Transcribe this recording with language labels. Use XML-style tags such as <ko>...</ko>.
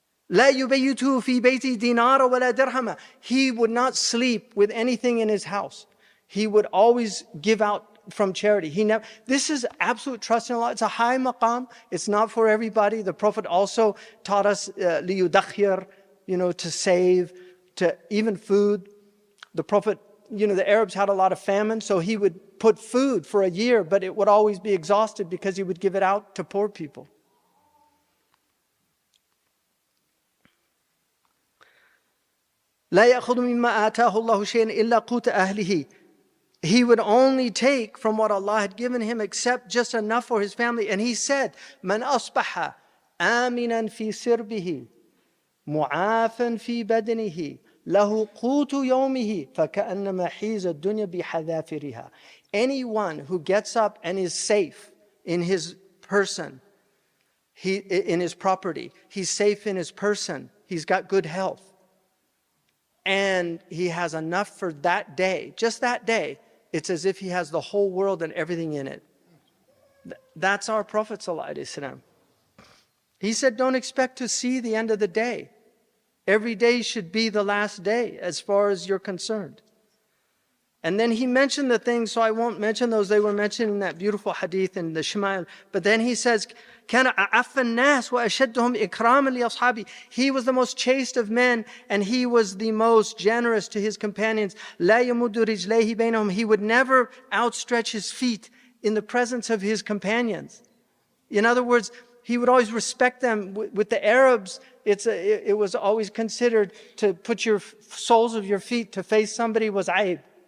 <ar>لا يبيته في بيته دينار ولا درهم.</ar> <en>He would not sleep with anything in his house. He would always give out from charity. This is absolute trust in Allah. It's a high maqam. It's not for everybody. The Prophet also taught us ليدخر, to save, to even food. The Prophet, the Arabs had a lot of famine, so he would put food for a year, but it would always be exhausted because he would give it out to poor people.</en> <ar>لا يأخذ مما آتاه الله شيئا إلا قوت أهله.</ar> <en>He would only take from what Allah had given him except just enough for his family. And he said,</en> <ar>من أصبح آمنا في سربه معافا في بدنه له قوت يومه فكأنما حيز الدنيا بحذافيرها.</ar> <en>Anyone who gets up and is safe in his person, in his property, he's safe in his person, he's got good health, and he has enough for that day, just that day, it's as if he has the whole world and everything in it. That's our Prophet ﷺ. He said, don't expect to see the end of the day. Every day should be the last day as far as you're concerned. And then he mentioned the things, so I won't mention those. They were mentioned in that beautiful hadith in the Shama'il. But then he says,</en> <ar>كَانَ أَعَفَّ النَّاسِ وَأَشَدُّهُمْ إِكْرَامًا لِأَصْحَابِهِ.</ar> <en>He was the most chaste of men, and he was the most generous to his companions.</en> <ar>لَا يَمُدُّ رِجْلَيْهِ بَيْنَهُمْ.</ar> <en>He would never outstretch his feet in the presence of his companions. In other words, he would always respect them. With the Arabs, it was always considered to put your soles of your feet to face somebody was aib.</en>